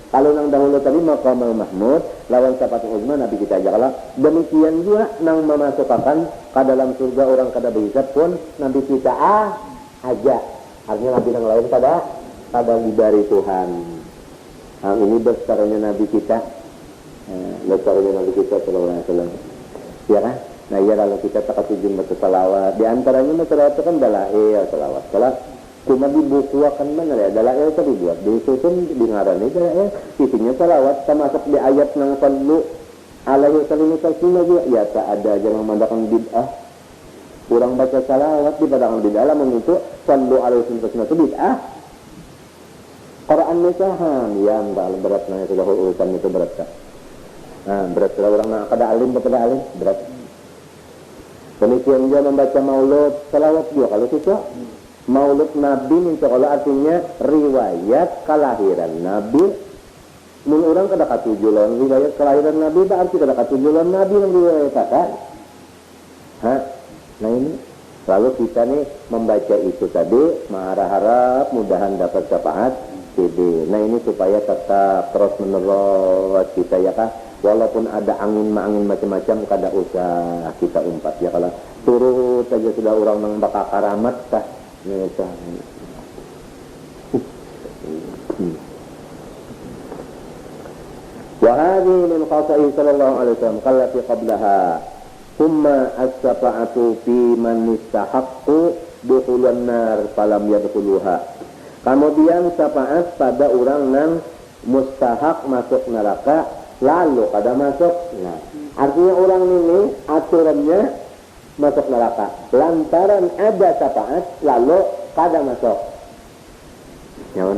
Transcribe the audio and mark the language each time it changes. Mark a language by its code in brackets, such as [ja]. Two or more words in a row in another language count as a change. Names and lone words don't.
[bjn] Kalau nang dahulu tadi Maqamul Mahmud lawan Syafaat Uzma Nabi kita aja kalau demikian juga nang memasukkan ke dalam surga orang kada berhisab pun Nabi kita aja artinya Nabi yang lain kada diberi Tuhan. Ini besarnya Nabi kita [ar] صلى الله عليه وسلم [bjn] ya kan. Nah ya kalau kita tak tujuan baca salawat di antaranya masalah itu kan dalail salawat cuma di buku akan mana ya dalail itu dibuat disusun di ngarani dalail isinya salawat termasuk di ayat nang [ar] صلوا عليه وسلم [bjn] juga ya tak ada jangan memandangkan bid'ah kurang baca salawat di padang bid'ah lamun itu [ar] صلوا عليه وسلم [bjn] itu bid'ah Quran mecahan yang berat nanya sudah urusan itu berat kan berat kalau orang nak kada alim berat demikian juga membaca maulud salawat juga kalau susah Maulud Nabi [ar] إن شاء الله [bjn] artinya riwayat kelahiran Nabi. Mun orang kada katujulan riwayat kelahiran Nabi berarti kada katujulan Nabi yang diriwayatkan. Nah ini lalu kita nih membaca itu tadi harap mudahan dapat syafaat CD. Nah ini supaya tetap terus menerus kita ya kan. Walaupun ada angin macam-macam kada usah kita umpat ya kalau turut saja sudah orang nang bakal karamat kah. [ar] وهذه من خصائص صلى الله عليه وسلم التي قبلها ثم الشفاعة في من استحق دخول النار فلم يدخلوها. [bjn] Kemudian syafaat pada orang yang mustahak masuk neraka lalu kada masuk. Nah, artinya orang ini aturannya masuk neraka lantaran ada syafaat lalu kada masuk nyaman